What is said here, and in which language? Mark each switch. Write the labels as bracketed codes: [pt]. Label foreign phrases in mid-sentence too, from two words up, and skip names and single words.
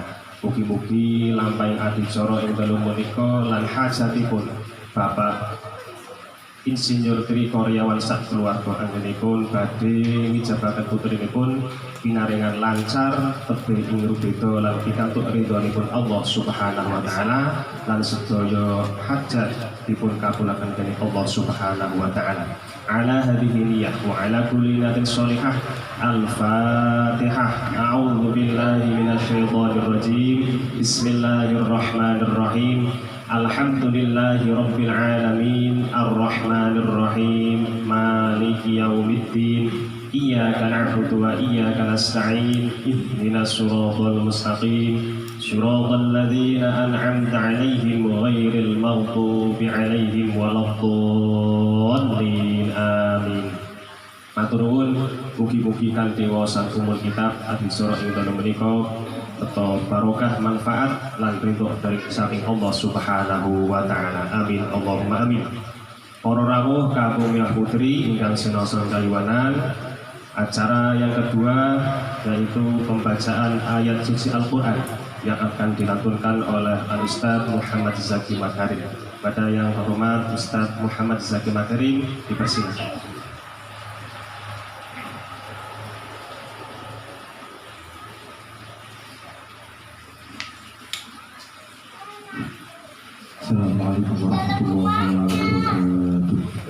[jv] Mugi-mugi lampahing adicara ing dalu menika lan hajatipun Bapak Insinyur Tri Koryawan sak keluarga anggenipun badhe ngijabaken putrinipun pinaringan lancar tebih ing rubeda lan pikantuk ridhonipun Allah [ar] سبحانه وتعالى [jv] lan sedaya hajat dipun kabulaken dening Allah [ar] سبحانه وتعالى. على هذه النية وعلى كل نية صالحة. الفاتحة. أعوذ بالله من الشيطان الرجيم. بسم الله الرحمن الرحيم. الحمد لله رب العالمين. الرحمن الرحيم. مالك يوم الدين. إياك نعبد وإياك نستعين. اهدنا الصراط المستقيم. صراط الذين أنعمت عليهم غير المغضوب عليهم ولا الضالين. Amin. [jv] Matur nuwun, mugi-mugi kanthi waosan umur kitab adicara ing dalem menika beto barokah manfaat lan ridho dari saking Allah [ar] سبحانه وتعالى. آمين اللهم آمين. [jv] Para rawuh kakung miwah putri ingkang sinasa kaliwanan, [id] acara yang kedua yaitu pembacaan ayat suci Al-Qur'an yang akan dilantunkan oleh Al-Ustaz Muhammad Zaki Makarim. Pada yang terhormat Ustadz Muhammad Zaki Makarim, dipersilakan. [ar] السلام عليكم ورحمة الله وبركاته.